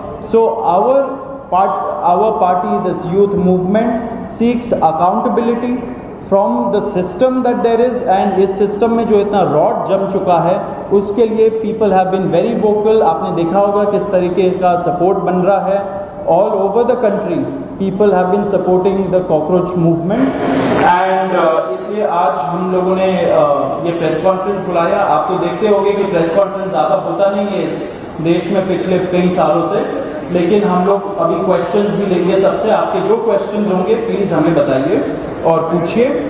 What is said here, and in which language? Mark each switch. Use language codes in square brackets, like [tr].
[en] so our party, this youth movement seeks accountability from the system that there is, [hi] and इस system में जो इतना rod जम चुका है उसके लिए [en] People have been very vocal. [hi] आपने देखा होगा किस तरीके का सपोर्ट बन रहा है। [en] All over the country, people have been supporting the cockroach movement, and [hi] इसलिए आज हम लोगों ने ये प्रेस कॉन्फ्रेंस बुलाया। आप तो देखते होंगे कि प्रेस कॉन्फ्रेंस ज़्यादा होता नहीं है इस देश में पिछले कई सालों से, लेकिन हम लोग अभी क्वेश्चंस भी लेंगे सबसे। आपके जो क्वेश्चंस होंगे प्लीज़ हमें बताइए और पूछिए।